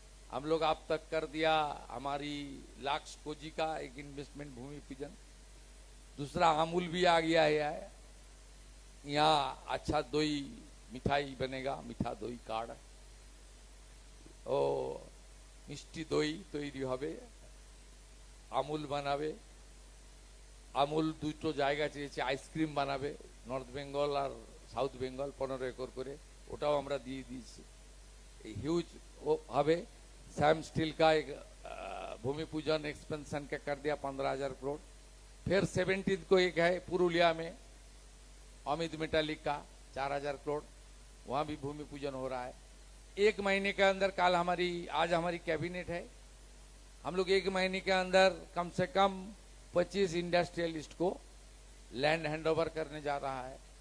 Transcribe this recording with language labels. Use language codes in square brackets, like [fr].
[hi] हम लोग आप तक कर दिया हमारी लाक्स कोजी का एक इन्वेस्टमेंट भूमि पूजन। दूसरा अमूल भी आ गया है यहाँ। अच्छा दही मिठाई बनेगा, मीठा दही कार्ड [bn] ও মিষ্টি দই তৈরি হবে, আমুল বানাবে। আমুল দুটো জায়গা চেয়েছে, আইসক্রিম বানাবে নর্থ বেঙ্গল আর সাউথ বেঙ্গল 15 একর করে, ওটাও আমরা দিয়ে দিয়েছি। এই হিউজ হবে। [hi] सैम स्टील का एक भूमि पूजन एक्सपेंशन का कर दिया 15,000 करोड़। फिर 17 को एक है पुरुलिया में अमित मेटालिक का 4,000 करोड़, वहां भी भूमि पूजन हो रहा है। एक महीने के अंदर आज हमारी कैबिनेट है, हम लोग एक महीने के अंदर कम से कम 25 इंडस्ट्रियलिस्ट को लैंड हैंडओवर करने जा रहा है।